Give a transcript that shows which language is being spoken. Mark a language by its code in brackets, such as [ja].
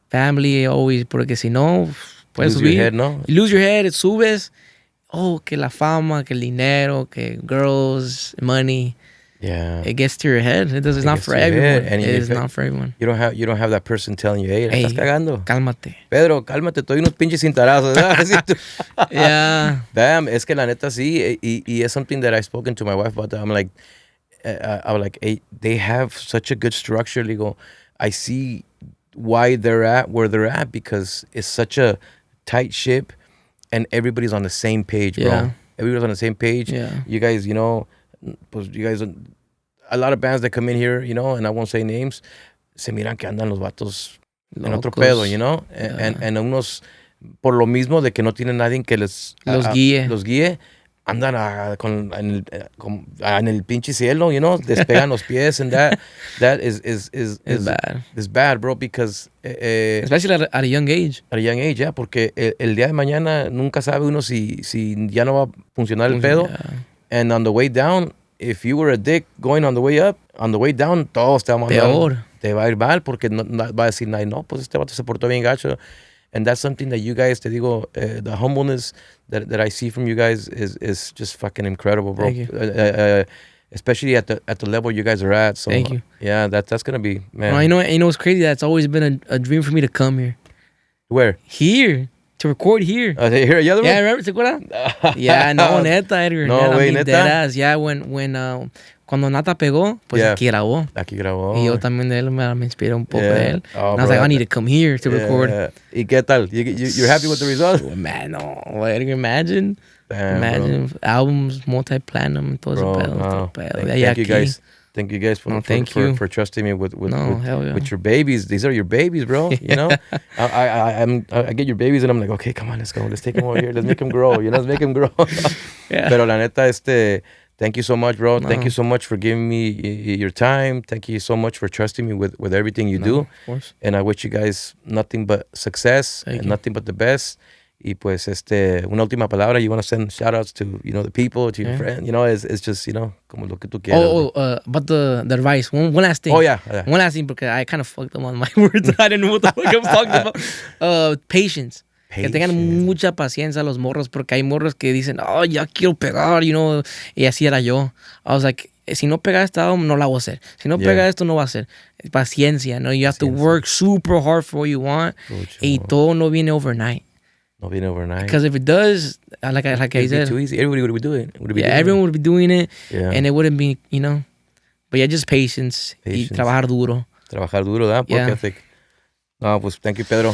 [en] family always, [es] porque si no, puedes [en] Lose [es] subir. [en] your head, ¿no? You lose your head, [es] subes. Oh, que la fama, que el dinero, que girls, money. [en] Yeah. It gets to your head. It's not for everyone. It is not for everyone. You don't have that person telling you, hey, [es] estás cagando. Cálmate. Pedro, cálmate, estoy unos pinches cintarazos. [en] Yeah. Damn, [es] es que la neta sí, y es [en] something that I've spoken to my wife about that. I'm like, hey, they have such a good structure. Digo, I see why they're at where they're at because it's such a tight ship and everybody's on the same page, bro. Yeah. Everybody's on the same page. Yeah. You guys, pues you guys, a lot of bands that come in here, and I won't say names, [es] se miran que andan los vatos en otro pedo, [en] Yeah. [es] and unos, por lo mismo de que no tienen nadie que les Los guíe. Andan en el pinche cielo, despegan los pies, [en] and that is bad. It's bad, bro, because Especially at a young age. At a young age, yeah, [es] porque el día de mañana nunca sabe uno si ya no va a funcionar el pedo. [en] Yeah. And on the way down, if you were a dick going on the way up, on the way down, [es] todos te van a Peor. Te va a ir mal porque va a decir, no, pues este vato se portó bien gacho. [en] And that's something that you guys, [es] te digo, [en] the humbleness that I see from you guys is just fucking incredible, bro. Thank you. Especially at the level you guys are at. So, Thank you. Yeah, that's going to be, man. No, I know it's crazy. That's always been a dream for me to come here. Where? Here. To record here. Here, yeah, [es] remember, ¿se acuerdan? Yeah, no, neta, Edgar. No, güey, neta. Deadass. Yeah, cuando Nata pegó, pues aquí grabó. Aquí grabó. Y yo también de él me inspiré un poco de él. [en] Oh, and I was like, I need to come here to record. [es] ¿Y qué tal? [en] You're happy with the results? Man, no. Edgar, imagine. Damn, imagine bro. [es] albums, multi-platinum, todo ese pedo. [en] Thank you guys for trusting me with your babies. These are your babies, bro. You know, I get your babies and I'm like, okay, come on, let's go. Let's take them over here. Let's make them grow. Let's make them grow. Yeah. [es] Pero la neta, [en] thank you so much, bro. No. Thank you so much for giving me your time. Thank you so much for trusting me with everything you do. Of course. And I wish you guys nothing but success and nothing but the best. [es] Y pues, una última palabra, [en] you want to send shout outs to, the people, to your friends, it's just, [es] como lo que tú quieras. [en] But the advice, one last thing. Oh, yeah. One last thing, because I kind of fucked up on my words. I didn't know what the fuck I was talking about. Patience. [es] Que tengan mucha paciencia los morros, porque hay morros que dicen, oh, ya quiero pegar, y así era yo. [en] I was like, [es] si no pega esta album, no la voy a hacer. Si no pega esto, no va a hacer. Paciencia, ¿no? [en] You have to work super hard for what you want, [es] y todo no viene [en] overnight. [es] No viene overnight. [en] Because if it does, like I said, too easy. Everybody would be doing it. Everyone would be doing it, and it wouldn't be, But yeah, just patience. [es] Y trabajar duro. Trabajar duro, ¿verdad? Work ethic. No, pues [en] thank you, [es] Pedro.